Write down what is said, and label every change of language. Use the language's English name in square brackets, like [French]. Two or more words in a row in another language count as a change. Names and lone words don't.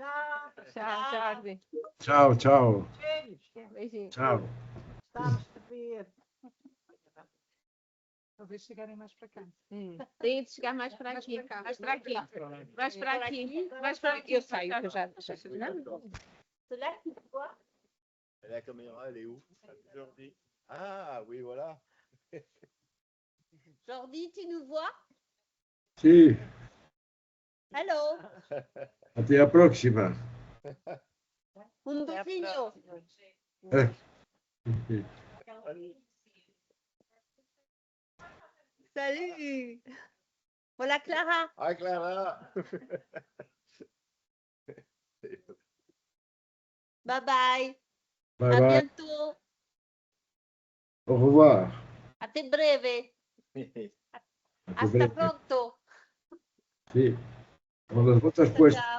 [Portuguese] Tchau, Jordi. Tchau, tchau. Beijinho. Tchau. Estamos a ver. Talvez chegarem mais para cá. Tem de chegar mais para aqui. Mais para aqui. Mais para aqui. Mais para aqui. Eu saio, que eu já sei. [French] La caméra, elle est où? Jordi. Ah, oui, voilà. Jordi, tu nous vois? [Portuguese] Sim, [English] Hello. [Portuguese] até a próxima. [Spanish] Un besillo. Salut. Hola, Clara. Ah, Clara. [English] Bye bye. Bye [French] À [English] bye. [French] bientôt. Au revoir. [Portuguese] A te breve. [Spanish] Hasta pronto. Sí. Con las botas [Italian] Ciao, [Spanish] puestas. [Italian] ciao.